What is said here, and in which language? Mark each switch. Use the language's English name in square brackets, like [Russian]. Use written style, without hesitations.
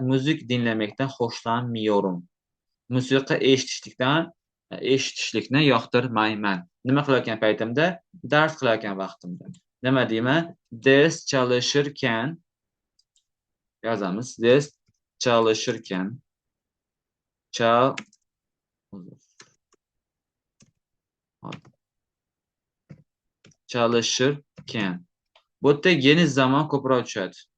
[Turkish] müzik dinlemekten hoşlanmıyorum. [Uzbek] Musiqa eshitishlikni yoqtirmayman. Nima qilayotgan paytimda? Dars qilayotgan vaqtimda. Nima deyman? [Turkish] Ders çalışırken [Uzbek] yozamiz. [Turkish] Ders çalışırken çalışırken [Uzbek] bu yerda geniz zaman ko'proq tushadi.